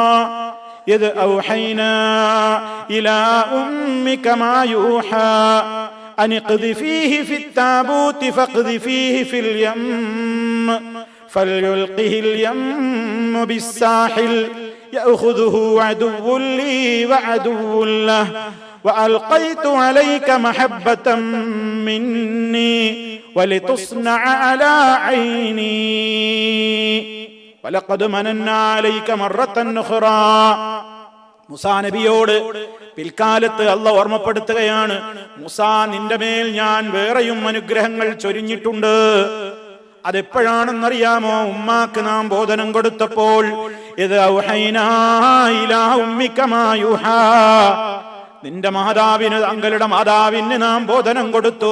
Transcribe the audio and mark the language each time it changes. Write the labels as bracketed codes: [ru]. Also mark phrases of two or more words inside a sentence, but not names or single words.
[ar] إذ أوحينا إلى أمك ما يوحى أن اقذفيه في التابوت فاقذفيه في اليم فليلقه اليم بالساحل يأخذه عدو لي وعدو له وألقيت عليك محبة مني ولتصنع على عيني ولقد مننا عليك مرة أخرى. [ml] മൂസാ നബിയോട് പിൽക്കാലത്ത് അല്ലാഹു ഓർമ്മപ്പെടുത്തുകയാണ്, മൂസാ, നിന്റെ മേൽ ഞാൻ വേറെയും അനുഗ്രഹങ്ങൾ ചൊരിഞ്ഞിട്ടുണ്ട്. അതെപ്പോഴാണെന്നറിയാമോ? ഉമ്മാക്ക് നാം ബോധനം കൊടുത്തപ്പോൾ, [ar] إذ أوحينا إلى أمك ما يوحى, [ml] നിന്റെ മാതാവിന്, താങ്കളുടെ മാതാവിന് നാം ബോധനം കൊടുത്തു.